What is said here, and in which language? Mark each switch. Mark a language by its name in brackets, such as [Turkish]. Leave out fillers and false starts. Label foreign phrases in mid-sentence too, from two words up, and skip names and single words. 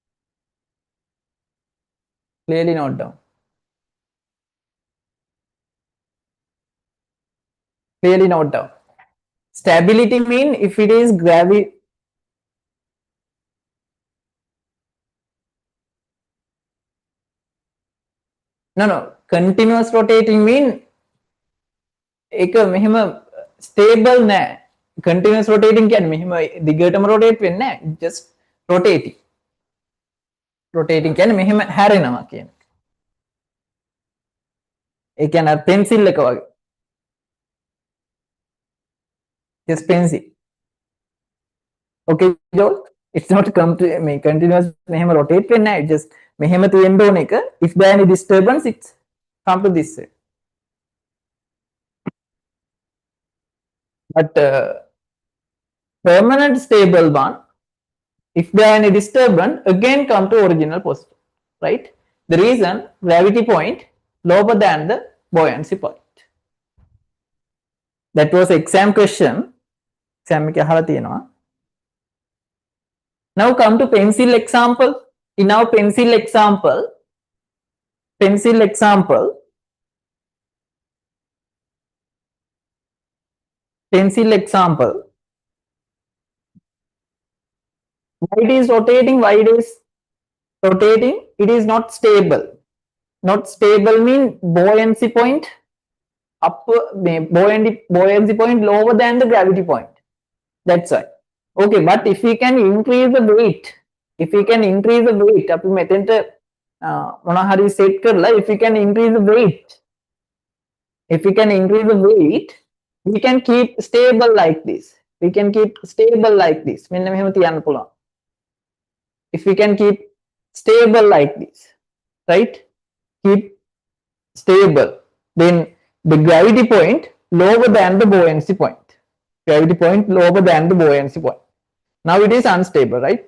[English] Clearly note down. Clearly note down. Stability mean if it is gravity. No. Continuous rotating mean [Sinhala] एक මෙහෙම stable නෑ. [English] Continuous rotating [Sinhala] කියන්නේ මෙහෙම දිගටම rotate වෙන්නේ නෑ. [English] Just rotating. Rotating [Sinhala] කියන්නේ මෙහෙම හැරෙනවා කියන එක. ඒ කියන්නේ pencil එක වගේ. [English] Just pencil. Okay, Joel? It's not continuous [Sinhala] මෙහෙම rotate වෙන්නේ නෑ. Just මෙහෙම තියෙන්න ඕන එක. [English] If there any disturbance, it's come to this way. But permanent stable one, if there are any disturbance, again come to original position, right? The reason gravity point lower than the buoyancy point. That was exam question. [Sinhala] Exam එක අහලා තියෙනවා. [English] Now come to pencil example. In our pencil example, why it is rotating, it is not stable. Not stable mean buoyancy point buoyancy point lower than the gravity point. That's why. Okay, but if we can increase the weight, [Sinhala] අපි මෙතෙන්ට මොනවා හරි set කරලා [English] if we can increase the weight, we can keep stable like this. [Sinhala] මෙන්න මෙහෙම තියන්න පුළුවන්. [English] If we can keep stable like this, right? Keep stable. Then the gravity point lower than the buoyancy point. Now it is unstable, right?